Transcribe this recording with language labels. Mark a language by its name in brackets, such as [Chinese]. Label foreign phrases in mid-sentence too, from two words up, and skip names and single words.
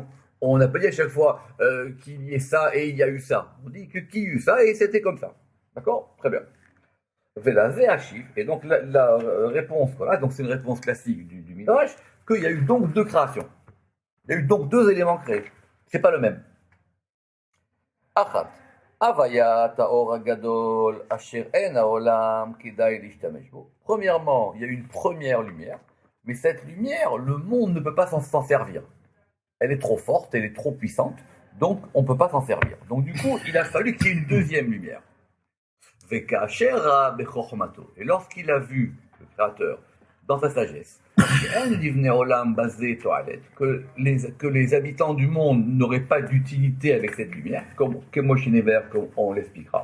[French] On n'a pas dit à chaque fois qu'il y ait ça et il y a eu ça. On dit que qui y a eu ça et c'était comme ça. D'accord? Très bien. Et donc la réponse qu'on a, donc c'est une réponse classique du Midrash, qu'il y a eu donc deux créations. Il y a eu donc deux éléments créés. C'est pas le même. Achat. [Hebrew] והיה האור הגדול אשר אין העולם כדאי להשתמש בו. [French] Premièrement, il y a eu une première lumière, mais cette lumière, le monde ne peut pas s'en servir. Elle est trop forte, elle est trop puissante, donc on ne peut pas s'en servir. Donc du coup, il a fallu qu'il y ait une deuxième lumière. Et lorsqu'il a vu, le Créateur, dans sa sagesse, que les habitants du monde n'auraient pas d'utilité avec cette lumière, comme on l'expliquera.